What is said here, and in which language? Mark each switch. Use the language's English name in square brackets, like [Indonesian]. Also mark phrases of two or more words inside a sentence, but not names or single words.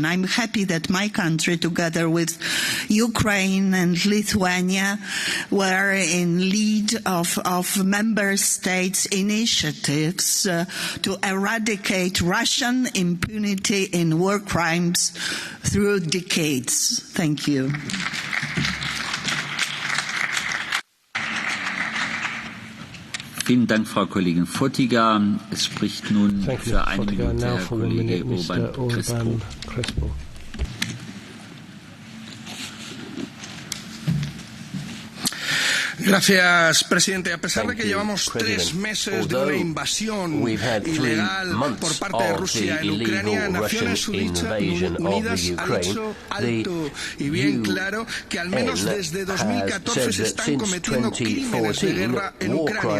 [English] I'm happy that my country, together with Ukraine and Lithuania, were in lead of member states' initiatives to eradicate Russian impunity in war crimes through decades. Thank you. [German] Vielen Dank, Frau Kollegin Fotyga. Es spricht nun für eine Minute Herr Kollege Urban Crespo. [Spanish] Gracias, presidente. A pesar de que llevamos 3 meses de una invasión ilegal por parte de Rusia en Ucrania, Naciones Unidas ha dicho alto y bien claro que al menos desde 2014 se están cometiendo crímenes de guerra en Ucrania.